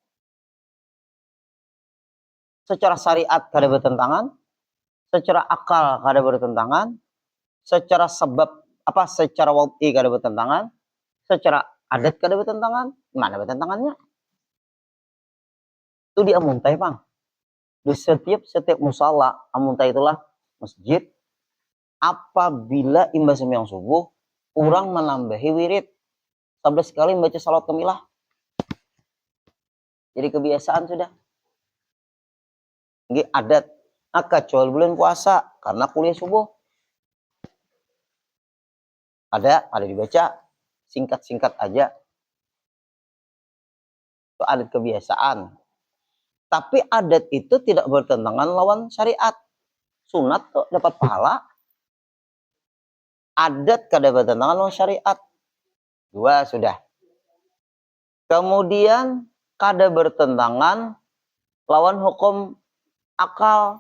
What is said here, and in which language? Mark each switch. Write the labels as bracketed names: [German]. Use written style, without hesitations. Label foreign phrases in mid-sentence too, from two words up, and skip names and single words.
[Banjar] Secara syariat kada bertentangan, secara akal kada bertentangan, secara sebab secara wad'i kada bertentangan, secara adat kada bertentangan. [Indonesian] Mana bertentangannya? Itu di amuntai, Bang. Di setiap musala, amuntai itulah masjid, apabila imbas sembahyang subuh, orang menambahi wirid 11 kali membaca salat kamilah. Jadi kebiasaan sudah. Ini adat. Kecuali bulan puasa karena kuliah subuh. Ada dibaca singkat-singkat aja. Itu adat kebiasaan. Tapi adat itu tidak bertentangan lawan syariat. Sunat tuh dapat pahala. [Banjar] Adat kada bertentangan lawan syariat. [Indonesian] 2 sudah. [Banjar] Kemudian kada bertentangan lawan hukum akal.